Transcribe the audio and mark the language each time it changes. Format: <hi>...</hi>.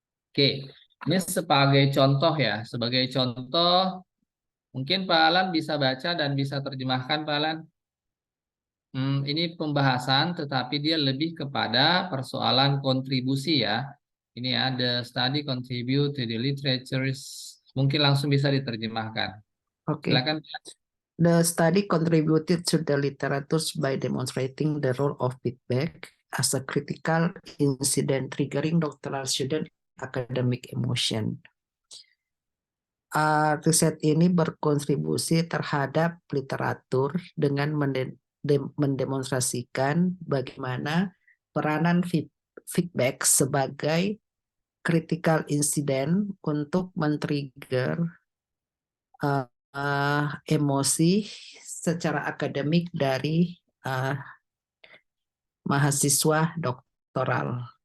<id>Oke, ini sebagai contoh ya, sebagai contoh mungkin Pak Alan bisa baca dan bisa terjemahkan Pak Alan. Ini pembahasan, tetapi dia lebih kepada persoalan kontribusi ya. Ini ya,</id> <en>the study contribute to the literatures.</en> <id>Mungkin langsung bisa diterjemahkan. Oke. Silakan.</id> <en>The study contributed to the literature by demonstrating the role of feedback as a critical incident triggering doctoral student academic emotion.</en> <id>Riset ini berkontribusi terhadap literatur dengan mendemonstrasikan bagaimana peranan feedback sebagai critical incident untuk men-trigger emosi secara akademik dari mahasiswa doktoral.</id>